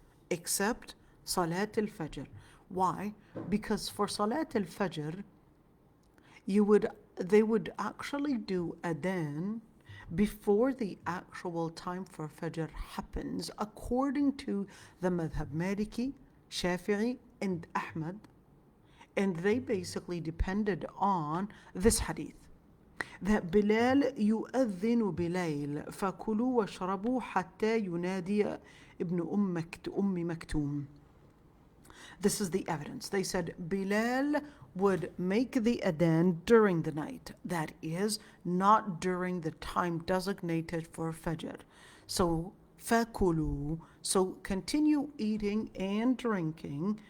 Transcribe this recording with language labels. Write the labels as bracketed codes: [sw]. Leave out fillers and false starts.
[en] Except Salat al-Fajr. Why? Because for Salat al-Fajr, they would actually do adhan before the actual time for Fajr happens, according to the Madhab Maliki, Shafi'i, and Ahmad. And they basically depended on this hadith. [ar] That Bilal يؤذن بليل فكلوا واشربوا حتى ينادي ابن أم مكتوم. [en] This is the evidence. They said Bilal would make the adhan during the night. That is, not during the time designated for Fajr. So, fakulu, so continue eating and drinking.